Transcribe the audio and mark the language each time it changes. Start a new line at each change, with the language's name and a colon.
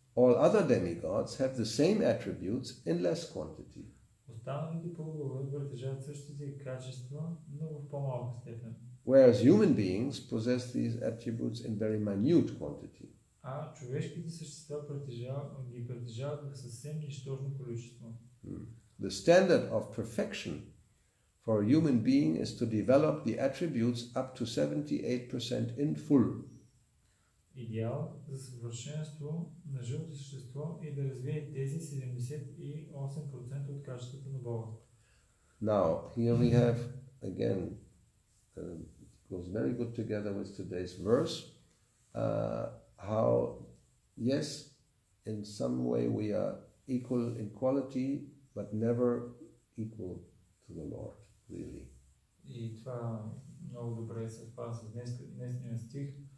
English: All other demigods have the same attributes in less quantity.
Bulgarian: Останалите полубогове притежават същите качества, но в по-малка степен.
English: Whereas human beings possess these attributes in very minute quantity.
Bulgarian: А човешките същества притежават в съвсем нищожно количество.
English: The standard of perfection for a human being is to develop the attributes up to 78% in full.
Bulgarian: Идеал за съвършенство на живото същество е да развие тези 78% от качествата на Бога.
English: Now, here we have, again, goes very good together with today's verse, how, yes, in some way we are equal in quality, but never equal to the Lord, really.
Bulgarian: И това много добре съвпада с днесния стих.